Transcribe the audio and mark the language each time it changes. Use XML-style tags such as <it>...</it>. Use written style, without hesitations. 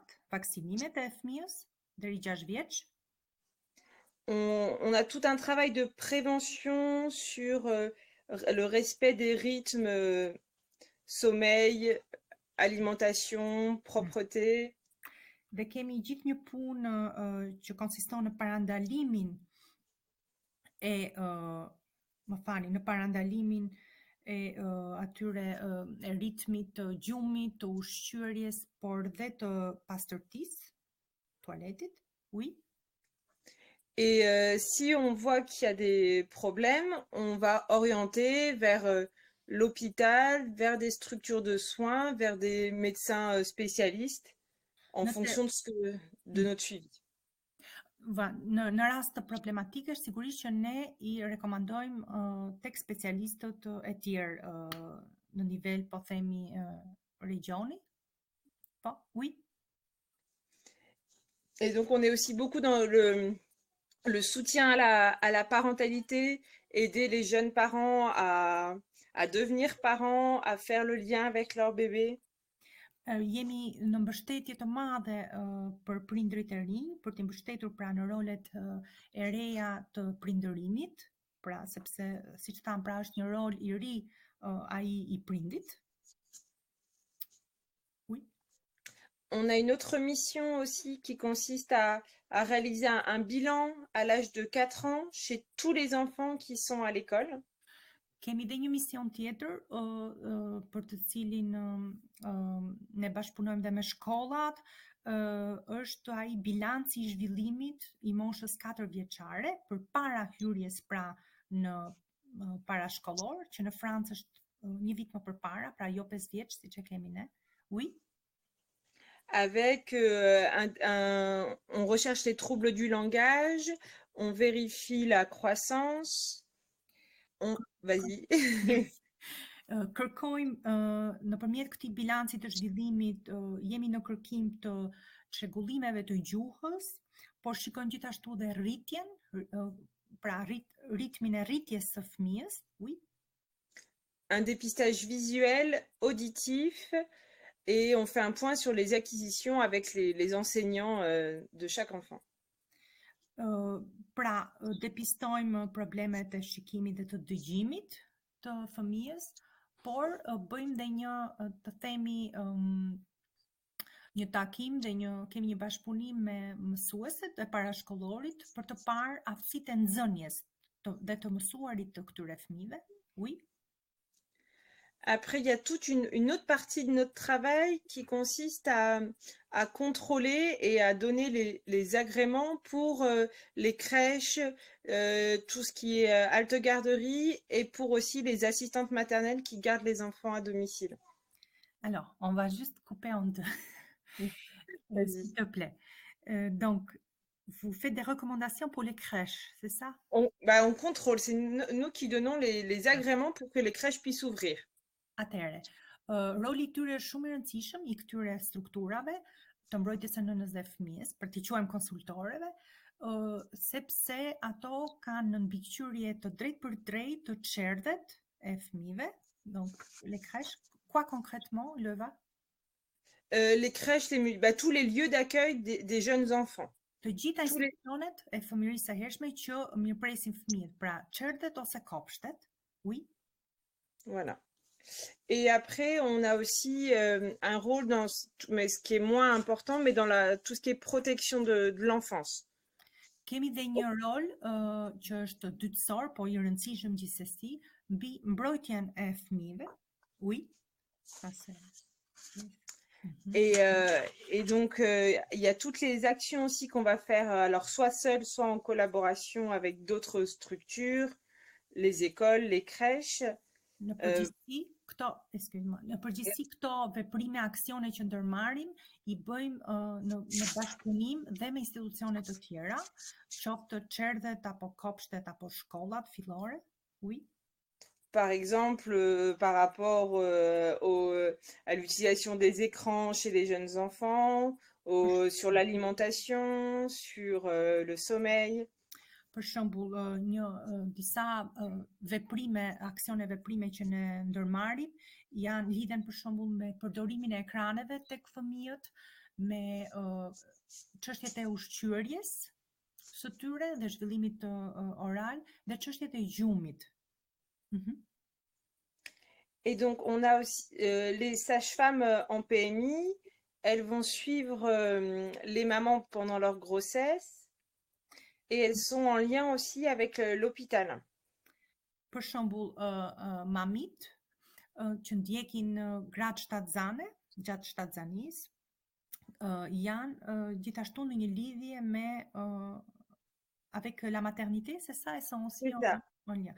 <sq>vaksinimet e fëmijës deri 6 vjeç.</sq> <fr>on a tout un travail de prévention sur le respect des rythmes, sommeil, alimentation, propreté.</fr> <sq>Dhe kemi gjithë një punë që konsiston në parandalimin e në parandalimin e atyre e ritmit të gjumit, të ushqyerjes, por dhe të pastërtisë, tualetit.</sq> <fr>Oui. Et si on voit qu'il y a des problèmes, on va orienter vers l'hôpital, vers des structures de soins, vers des médecins spécialistes en fonction de notre suivi.</fr> <sq>Në rast të problematikesh, sigurisht që ne i rekomandojmë tek specialistët e tjerë në nivel, po themi, regioni. Po,</sq> <fr>oui. Et donc, on est aussi beaucoup dans le soutien à la parentalité, aider les jeunes parents à devenir parents, à faire le lien avec leur bébé.</fr> <sq>Jemi në mbështetje të madhe për prindrit e rinj, për t'i mbështetur pra në rolet e reja të prindërimit, pra sepse siç tham, pra është një rol i ri ai i prindit.</sq> <fr>Oui. On a une autre mission aussi qui consiste à réaliser un bilan à l'âge de 4 ans chez tous les enfants qui sont à l'école.</fr> <sq>Kemi dhe një mision tjetër për të cilin ne bashkëpunojmë dhe me shkollat, është ai bilanci i zhvillimit i moshës 4 vjeçare përpara hyrjes pra në parashkollor, që në Francë është një vit më përpara, pra jo 5 vjeç siç e kemi ne.</sq> <fr>Oui. Avec on recherche les troubles du langage, on vérifie la croissance. Vas-y.</fr> <sq>Kërkojmë nëpërmjet këtij bilanci të zhvillimit, jemi në kërkim të çrregullimeve të gjuhës, por shikojmë gjithashtu dhe rritjen, pra ritmin e rritjes së fëmijës.</sq> <fr>Oui. Un dépistage visuel, auditif, et on fait un point sur les acquisitions avec les enseignants de chaque enfant.</fr> <sq>Pra depistojmë problemet e shikimit dhe të dëgjimit të fëmijës, por bëjmë dhe një, të themi, një takim dhe kemi një bashkëpunim me mësuesit e parashkollorit për të parë aftësitë e nxënjes dhe të mësuarit të këtyre fëmijëve.</sq> <fr>Oui. Après, il y a toute une autre partie de notre travail qui consiste à contrôler et à donner les agréments pour les crèches, tout ce qui est halte garderie, et pour aussi les assistantes maternelles qui gardent les enfants à domicile. Alors, on va juste couper en deux. S'il te plaît. Donc, vous faites des recommandations pour les crèches, c'est ça? On contrôle, c'est nous qui donnons les agréments pour que les crèches puissent ouvrir.</fr> <sq>Atëherë, roli i tyre është shumë i rëndësishëm i këtyre strukturave të mbrojtjes së nënës dhe fëmijës, për t'i quajmë konsultoreve, sepse ato kanë në mbikëqyrje të drejtë për drejtë të çerdhet e fëmijëve.</sq> <fr>Donc, les crèches, quoi concrètement, Leva? Les crèches, tous les lieux d'accueil des jeunes enfants.</fr> <sq>Të gjitha institucionet e fëmijërisë së hershme që mirëpresin fëmijët, pra çerdhet ose kopshtet.</sq> <fr>Oui. Voilà. Et après, on a aussi un rôle mais ce qui est moins important, mais dans tout ce qui est protection de l'enfance.</fr> <sq>Kemi dhe një rol që është dytësor, po i rëndësishëm gjithsesi, mbi mbrojtjen e fëmijëve.</sq> <fr>Oui. Mhm. Et donc, il y a toutes les actions aussi qu'on va faire, alors soit seul, soit en collaboration avec d'autres structures, les écoles, les crèches.</fr> <sq>Në Euh, përgjithësi, në përgjithësi këto veprime aksione që ndërmarrim i bëjmë në bashkëpunim dhe me institucione të tjera, qoftë çerdhet apo kopshtet apo shkollat fillore.</sq> <fr>Oui. Par exemple, par rapport à l'utilisation des écrans chez les jeunes enfants, sur l'alimentation, sur le sommeil.</fr> <sq>Për shembull, disa veprime, aksione veprime që ne ndërmarrim lidhen për shembull me përdorimin e ekraneve tek fëmijët, me çështjet e ushqyerjes së tyre dhe zhvillimit oral dhe çështjet e gjumit. Mhm.</sq> <fr>Et donc, on a aussi les sages-femmes en PMI, elles vont suivre les mamans pendant leur grossesse et elles sont en lien aussi avec l'hôpital.</fr> <sq>Për shembull, mamit që ndjekin gratë shtatzane gjatë shtatzanisë, janë gjithashtu në një lidhje me</sq> <fr>avec la maternité, c'est ça, elles sont aussi C'est ça, en lien.</fr>